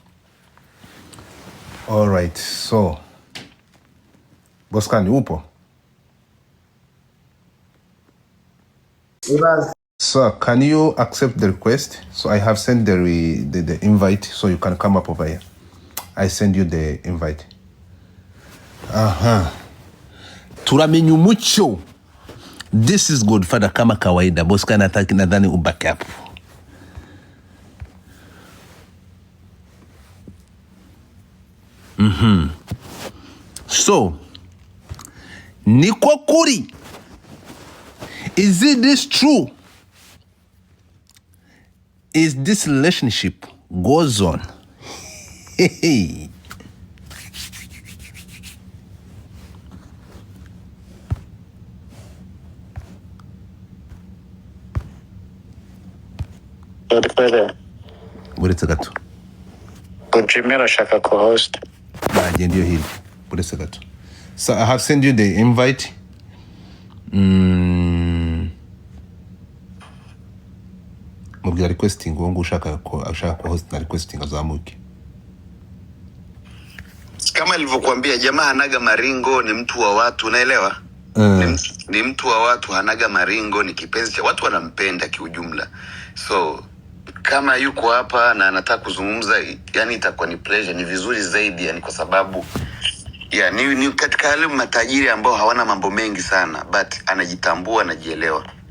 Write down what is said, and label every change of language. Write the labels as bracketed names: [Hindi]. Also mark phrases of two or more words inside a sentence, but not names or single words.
[Swahili] So, Boscan, upo? [English] Sir, can you accept the request? So I have sent the invite, so you can come up over here. I send you the invite. [Kinyarwanda] Turamenya umuco. [English] This is Godfather [Swahili] kama kawaida. Boscan nataki nadhani ubaki hapo. [Kinyarwanda] So, niko kuri. [English] Is it this true? Is this relationship goes on? [Kinyarwanda] Hey. Buretse gato. Jimmy arashaka co-host. [Swahili] Baje ndio hili. [Kinyarwanda] Buretse gato. [English] So I have sent you the invite. [Kinyarwanda] Mubwira requesting ngo ushaka host na requesting azamuke. [Swahili] Kama nilivyokuambia, jamaa hanaga maringo, ni mtu wa watu, unaelewa? Ni mtu wa watu, hanaga maringo, ni kipenzi cha watu, wanampenda kiujumla. So kama yuko hapa na anataka kuzungumza, yani itakuwa ni pleasure, ni vizuri zaidi, yani kwa sababu ni katika wale matajiri ambao hawana mambo mengi sana, but anajitambua, anajielewa.